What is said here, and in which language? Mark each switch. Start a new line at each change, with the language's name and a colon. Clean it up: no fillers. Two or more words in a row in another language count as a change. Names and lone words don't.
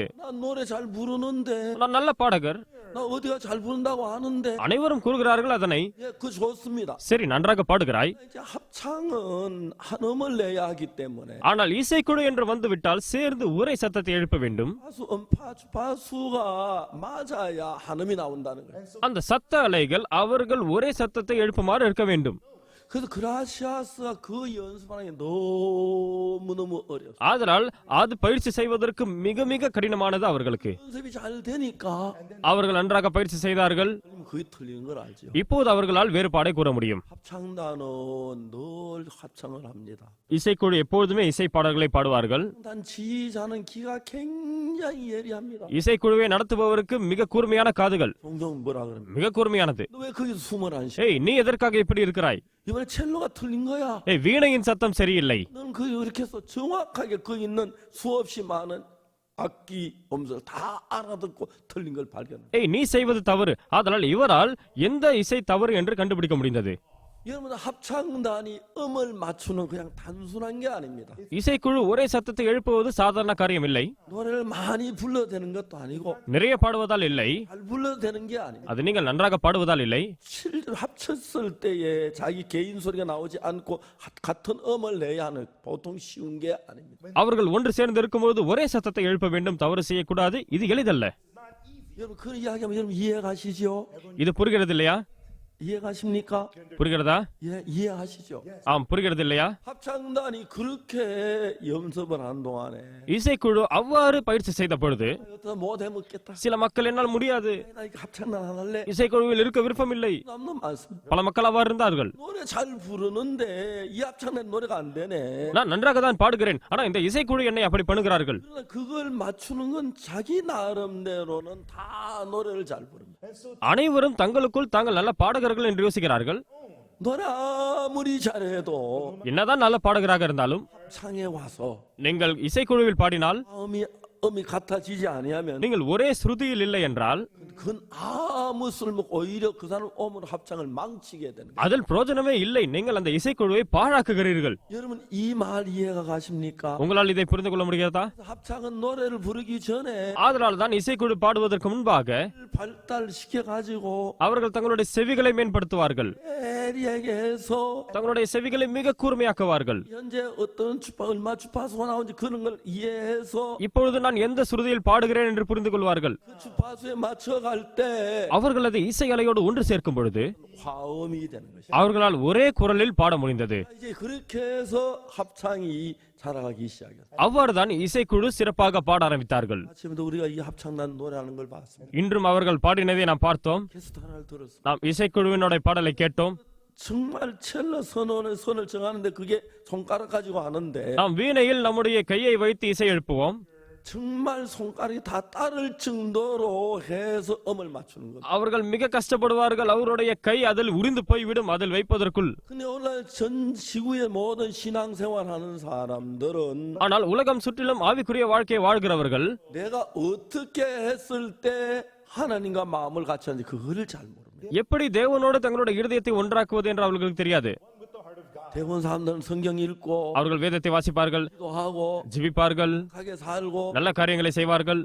Korean: 난 노래 잘 부르는데,
Tamil: நான் நல்ல பாடகர்,
Korean: 나 어디가 잘 부른다고 하는데,
Tamil: அனைவரும் கூறுகிறார்கள் அதனை.
Korean: 예, 그 좋습니다.
Tamil: சரி, நன்றாக பாடுகிறாய்.
Korean: 이제 합창은 한 음을 내야 하기 때문에
Tamil: ஆனால் இசைக்குழு என்று வந்துவிட்டால் சேர்ந்து ஒரே சத்தத்தை எழுப்ப வேண்டும்.
Korean: 파수가 맞아야 한 음이 나온다는 거예요.
Tamil: அந்த சத்த அலைகள் அவர்கள் ஒரே சத்தத்தை எழுப்புமாறு இருக்க வேண்டும்.
Korean: 그래서 그라시아스가 그 연습하는 게 너무너무 어려워요.
Tamil: ஆதலால் அது பயிற்சி செய்வதற்கு மிக மிக கடினமானது அவர்களுக்கு.
Korean: 연습이 잘 되니까
Tamil: அவர்கள் நன்றாக பயிற்சி செய்தார்கள்.
Korean: 그게 틀린 걸 알죠.
Tamil: இப்போது அவர்களால் வேறுபாடை கூற முடியும்.
Korean: 합창단은 늘 합창을 합니다.
Tamil: இசைக்குழு எப்பொழுதுமே இசை பாடல்களை பாடுவார்கள்.
Korean: 단 지휘자는 귀가 굉장히 예리합니다.
Tamil: இசைக்குழுவை நடத்துபவருக்கு மிக கூர்மையான காதுகள்.
Korean: 종종 뭐라 그럽니까?
Tamil: மிக கூர்மையானது.
Korean: 너 왜 거기서 숨을 안 쉬어?
Tamil: ஏய், நீ எதற்காக இப்படி இருக்கிறாய்?
Korean: 이번에 첼로가 틀린 거야.
Tamil: ஏய், வீணையின் சத்தம் சரியில்லை.
Korean: 너는 그 이렇게 해서 정확하게 그 있는 수없이 많은 악기 음색을 다 알아듣고 틀린 걸 발견해.
Tamil: ஏய், நீ செய்வது தவறு. ஆதலால் இவரால் எந்த இசை தவறு என்று கண்டுபிடிக்க முடிந்தது.
Korean: 여러분 합창단이 음을 맞추는 그냥 단순한 게 아닙니다.
Tamil: இசைக்குழு ஒரே சத்தத்தை எழுப்புவது சாதாரண காரியம் இல்லை.
Korean: 노래를 많이 불러도 되는 것도 아니고
Tamil: நிறைய பாடுவதால் இல்லை.
Korean: 잘 불러도 되는 게 아닙니다.
Tamil: அது நீங்கள் நன்றாக பாடுவதால் இல்லை.
Korean: 실제로 합쳤을 때에 자기 개인 소리가 나오지 않고 같은 음을 내야 하는 보통 쉬운 게 아닙니다.
Tamil: அவர்கள் ஒன்று சேர்ந்து இருக்கும்போது ஒரே சத்தத்தை எழுப்ப வேண்டும், தவறு செய்யக்கூடாது. இது எளிதல்ல.
Korean: 여러분 그 이야기하면 여러분 이해 가시죠?
Tamil: இது புரிகிறது இல்லையா?
Korean: 이해가십니까?
Tamil: புரிகிறதா?
Korean: 예, 이해하시죠?
Tamil: ஆம், புரிகிறது இல்லையா?
Korean: 합창단이 그렇게 연습을 한 동안에
Tamil: இசைக்குழு அவ்வாறு பயிற்சி செய்த பொழுது
Korean: 어떤 못 해먹겠다.
Tamil: சில மக்கள் என்னால் முடியாது,
Korean: 나 이거 합창단 안 할래.
Tamil: இசைக்குழுவில் இருக்க விருப்பமில்லை.
Korean: 남는 많습니다.
Tamil: பல மக்கள் அவ்வாறு இருந்தார்கள்.
Korean: 노래 잘 부르는데 이 합창단 노래가 안 되네.
Tamil: நான் நன்றாக தான் பாடுகிறேன், ஆனா இந்த இசைக்குழு என்னை அப்படி பண்ணுகிறார்கள்.
Korean: 그러나 그걸 맞추는 건 자기 나름대로는 다 노래를 잘 부릅니다.
Tamil: அனைவரும் தங்களுக்குள் தாங்கள் நல்ல பாடகர்கள் என்று யோசிக்கிறார்கள்.
Korean: 노래 아무리 잘해도
Tamil: என்னதான் நல்ல பாடகராக இருந்தாலும்
Korean: 합창에 와서
Tamil: நீங்கள் இசைக்குழுவில் பாடினால்
Korean: 음이 같아지지 아니하면
Tamil: நீங்கள் ஒரே ஸ்ருதியில் இல்லை என்றால்
Korean: 그건 아무 쓸모 오히려 그 사람 오면 합창을 망치게 되는 거예요.
Tamil: அதில் பிரயோஜனமே இல்லை. நீங்கள் அந்த இசைக்குழுவை பாழாக்குகிறீர்கள்.
Korean: 여러분 이 말 이해가 가십니까?
Tamil: உங்களால் இதை புரிந்து கொள்ள முடியாதா?
Korean: 합창은 노래를 부르기 전에
Tamil: ஆதலால் தான் இசைக்குழு பாடுவதற்கு முன்பாக
Korean: 발달시켜 가지고
Tamil: அவர்கள் தங்களுடைய செவிகளை மேம்படுத்துவார்கள்,
Korean: 예리하게 해서
Tamil: தங்களுடைய செவிகளை மிக கூர்மையாக்குவார்கள்.
Korean: 현재 어떤 얼마 주파수가 나오는지 그런 걸 이해해서
Tamil: இப்பொழுது நான் எந்த சுருதியில் பாடுகிறேன் என்று புரிந்து கொள்வார்கள்.
Korean: 그 주파수에 맞춰갈 때
Tamil: அவர்கள் அதை இசை அலையோடு ஒன்று சேர்க்கும் பொழுது
Korean: 화음이 되는 것이죠.
Tamil: அவர்களால் ஒரே குரலில் பாட முடிந்தது.
Korean: 이제 그렇게 해서 합창이 자라가기 시작했어요.
Tamil: அவ்வாறுதான் இசைக்குழு சிறப்பாக பாட ஆரம்பித்தார்கள்.
Korean: 아침에도 우리가 이 합창단 노래하는 걸 봤습니다.
Tamil: இன்றும் அவர்கள் பாடினதை நாம் பார்த்தோம்.
Korean: 캐스트 하나를 들었습니다.
Tamil: நாம் இசைக்குழுவினுடைய பாடலை கேட்டோம்.
Korean: 정말 첼로 선을 정하는데 그게 손가락 가지고 하는데
Tamil: நாம் வீணையில் நம்முடைய கையை வைத்து இசை எழுப்புவோம்.
Korean: 정말 손가락이 다 따를 정도로 해서 음을 맞추는 거예요.
Tamil: அவர்கள் மிக கஷ்டப்படுவார்கள். அவருடைய கை அதில் உரிந்து போய்விடும் அதில் வைப்பதற்குள்.
Korean: 근데 오늘 전 지구의 모든 신앙생활하는 사람들은
Tamil: ஆனால் உலகம் சுற்றிலும் ஆவிக்குரிய வாழ்க்கையை வாழ்கிறவர்கள்
Korean: 내가 어떻게 했을 때 하나님과 마음을 같이 하는지 그거를 잘 모릅니다.
Tamil: எப்படி தேவனோடு தங்களுடைய இருதயத்தை ஒன்றாக்குவது என்று அவர்களுக்கு தெரியாது.
Korean: 대부분 사람들은 성경 읽고
Tamil: அவர்கள் வேதத்தை வாசிப்பார்கள்,
Korean: 기도하고
Tamil: ஜெபிப்பார்கள்,
Korean: 하게 살고
Tamil: நல்ல காரியங்களை செய்வார்கள்,